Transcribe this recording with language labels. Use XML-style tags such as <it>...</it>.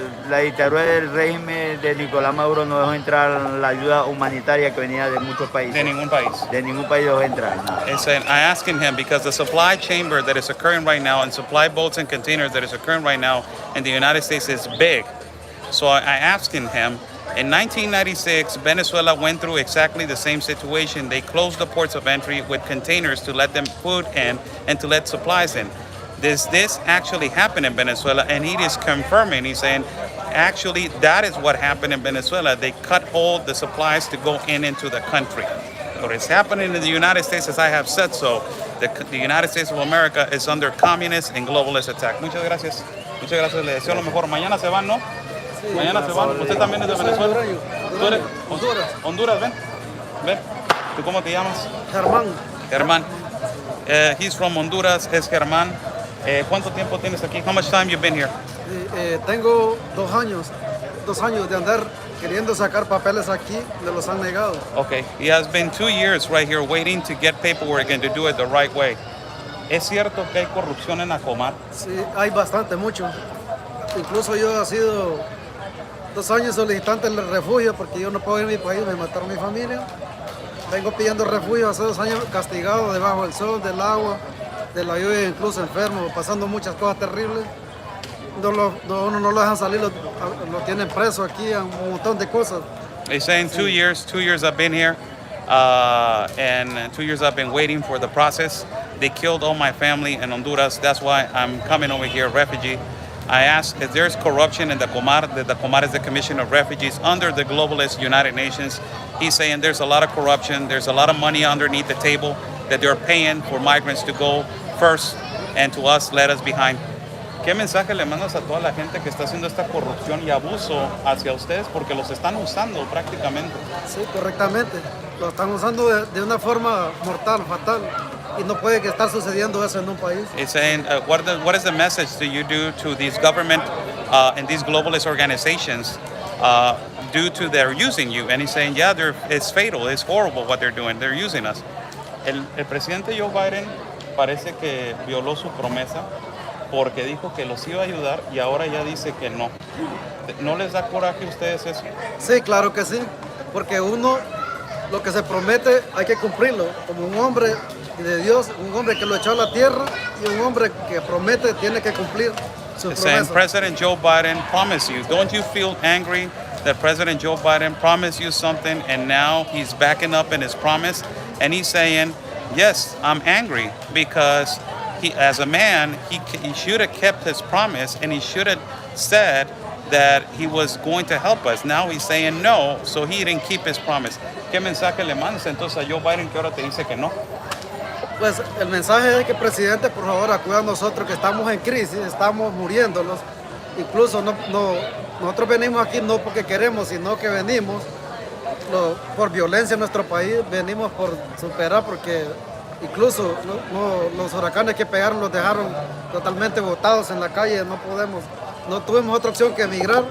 <es>La dictadura del régimen de Nicolás Maduro no dejó entrar la ayuda humanitaria que venía de muchos países. De ningún país. De ningún país dejó entrar.</es> <en>I asked him because the supply chamber that is occurring right now and supply boats and containers that is occurring right now in the United States is big. So I asked him, in 1996, Venezuela went through exactly the same situation. They closed the ports of entry with containers to let them food in and to let supplies in. This actually happened in Venezuela, and he is confirming. He's saying, actually, that is what happened in Venezuela. They cut all the supplies to go into the country. But it's happening in the United States, as I have said so. The United States of America is under communist and globalist attack.</en> <es>Muchas gracias. Le deseo lo mejor. Mañana se van, ¿no? Sí, Mañana se van. ¿Usted también es de Venezuela? ¿Tú eres? Honduras. Ven. ¿Tú cómo te llamas? Germán.</es> <en>He's from Honduras,</en> <es>es Germán. ¿Cuánto tiempo tienes aquí?</es> <en>How much time you been here?</en> <es>Tengo 2 años de andar queriendo sacar papeles aquí, me los han negado.</es> <en>Okay, he has been 2 years right here waiting to get paperwork and to do it the right way.</en> <es>¿Es cierto que hay corrupción en Acomar? Sí, hay mucho. Incluso yo he sido 2 años solicitante del refugio porque yo no puedo ir a mi país, me mataron mi familia. Vengo pidiendo refugio hace 2 años castigado debajo del sol, del agua, de la lluvia, incluso enfermo, pasando muchas cosas terribles. Uno no lo dejan salir, lo tienen preso aquí, un montón de cosas.</es> <en>He's saying 2 years I've been here. And 2 years I've been waiting for the process. They killed all my family in Honduras. That's why I'm coming over here, refugee. I asked if there's corruption in the Comar. The Comar is the Commission of Refugees under the globalist United Nations. He's saying there's a lot of corruption. There's a lot of money underneath the table that they're paying for migrants to go first and to us, let us behind.</en> <es>¿Qué mensaje le mandas a toda la gente que está haciendo esta corrupción y abuso hacia ustedes? Porque los están usando prácticamente. Sí, correctamente. Lo están usando de una forma mortal, fatal. Y no puede que estar sucediendo eso en un país.</es> <en>He's saying, what is the message do you do to these government and these globalist organizations due to their using you? And he's saying, yeah, it's fatal, it's horrible what they're doing, they're using us.</en> <es>El presidente Joe Biden parece que violó su promesa porque dijo que los iba a ayudar y ahora ya dice que no. ¿No les da coraje a ustedes eso? Sí, claro que sí, porque uno lo que se promete hay que cumplirlo, como un hombre de Dios, un hombre que lo echó a la tierra y un hombre que promete tiene que cumplir su</es> <en>Saying</en> <es>promesa.</es> <en>President Joe Biden promised you. Don't you feel angry that President Joe Biden promised you something and now he's backing up in his promise? And he's saying, yes, I'm angry because he, as a man, he should have kept his promise and he should have said that he was going to help us. Now he's saying no, so he didn't keep his promise.</en> <es>¿Qué mensaje le mandas entonces a Joe Biden que ahora te dice que no? Pues el mensaje es que, presidente, por favor, acuda a nosotros que estamos en crisis, estamos muriéndonos. Incluso nosotros venimos aquí no porque queremos, sino que venimos por violencia en nuestro país, venimos por superar porque incluso los huracanes que pegaron los dejaron totalmente botados en la calle, no tuvimos otra opción que emigrar.</es>